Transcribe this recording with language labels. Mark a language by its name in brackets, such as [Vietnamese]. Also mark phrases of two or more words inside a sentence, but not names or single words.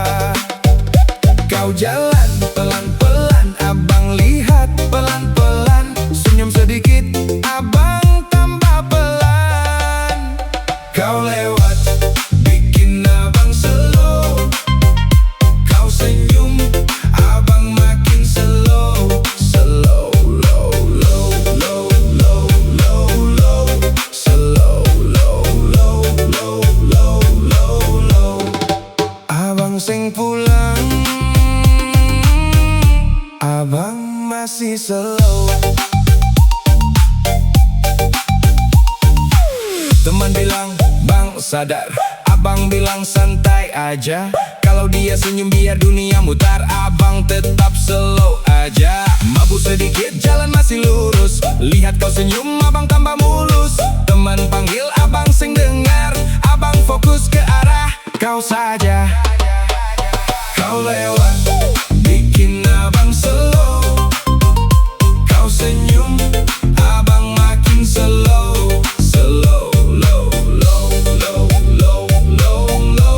[Indonesian] Kau jalan pelan-pelan, abang lihat pelan-pelan. Senyum sedikit, abang tambah pelan. Kau lewat, bikin abang slow. Kau senyum, abang makin slow. [English] Slow, low, low, low, low, low, low. Slow, low, low, low, low, low, low. [Indonesian] Abang sing pulang, abang masih slow. Teman bilang, bang sadar. Abang bilang santai aja. Kalau dia senyum biar dunia mutar. Abang tetap slow aja. Mabuk sedikit, jalan masih lurus. Lihat kau senyum, abang tambah mulus. Teman panggil, abang sing dengar. Abang fokus ke arah kau saja. Kau lewat, bikin abang slow. Kau senyum, abang makin slow. [English] Slow, low, low, low, low, low, low.